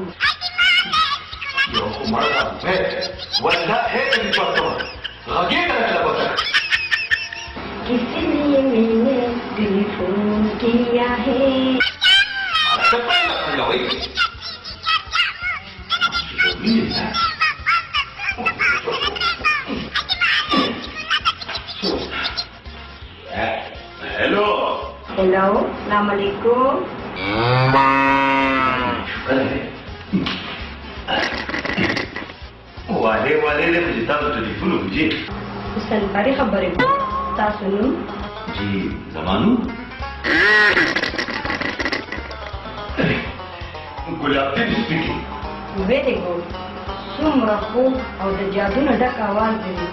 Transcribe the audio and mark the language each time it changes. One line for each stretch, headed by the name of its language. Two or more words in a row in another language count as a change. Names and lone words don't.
Pashto: یو خو مړه ده والله هېڅ دې پرته غږېږه لکه بچه
Urdu: کسی نے میرے ٹیلیفون کیا ہے
English: हेलो
Arabic: السلام علیکم.
Pashto: والے دې چې تاسو ټلیفون وکړي حسن پرې خبرې تاسو نوم جی زما نوم ګلاب دین سپیکینګ.
English: very good.
Pashto: څومره خوږ او د جادو نه ډک اواز دی.